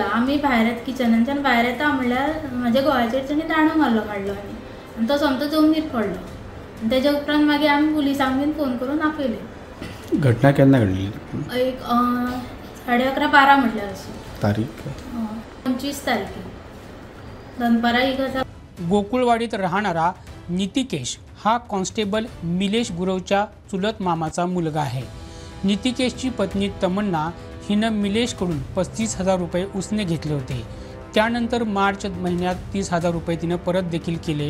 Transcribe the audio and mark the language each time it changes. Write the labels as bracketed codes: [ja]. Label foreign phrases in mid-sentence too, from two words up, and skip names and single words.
[kok] आमी भायर किचनाच्यान भायर येता म्हणल्यार म्हाज्या घोवाचेर तेणी दांडो मारलो आनी तो सोमतो जमनीर पडलो। आनी तेजे उपरांत मागीर आमी पुलिसांक बीन फोन करून आपयलें। घटना केन्ना घडली? एक 11:30-12 म्हटल्यार अशी तारीख 25 तारखेर दनपारा ही गजाल। [mr] गोकुळवाडीत राहणारा नितिकेश हा कॉन्स्टेबल मिलेश गुरवच्या चुलत मामाचा मुलगा आहे। नितिकेशची पत्नी तमन्ना हिनं मिलेशकडून 35,000 रुपये उसने घेतले होते। त्यानंतर मार्च महिन्यात 30,000 रुपये तिनं परत देखील केले।